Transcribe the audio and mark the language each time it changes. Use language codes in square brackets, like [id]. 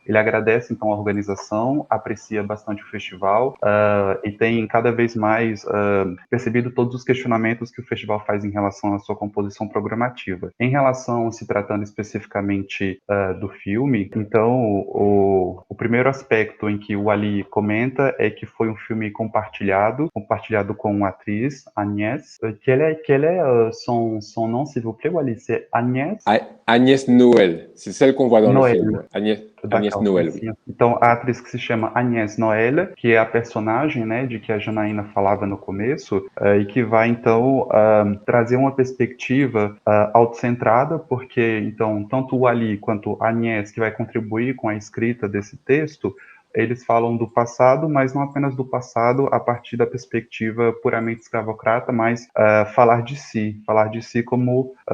[pt] Ele agradece, então, a organização, aprecia bastante o festival e tem cada vez mais percebido todos os questionamentos que o festival faz em relação à sua composição programativa. Em relação, se tratando especificamente do filme, então, o primeiro aspecto em que o Ali comenta é que foi um filme compartilhado com uma atriz, Agnès. [fr] Quel est son nom, s'il vous plaît, Wally? C'est Agnès? Agnès Noël, c'est celle qu'on voit dans Noël. le film. Agnès Noël, oui. [pt] Então, a atriz que se chama Agnès Noël, que é a personagem, né, de que a Janaína falava no começo, e que vai, então, trazer uma perspectiva autocentrada, porque, então, tanto o Ali quanto a Agnès, que vai contribuir com a escrita desse texto, eles falam do passado, mas não apenas do passado a partir da perspectiva puramente escravocrata, mas falar de si como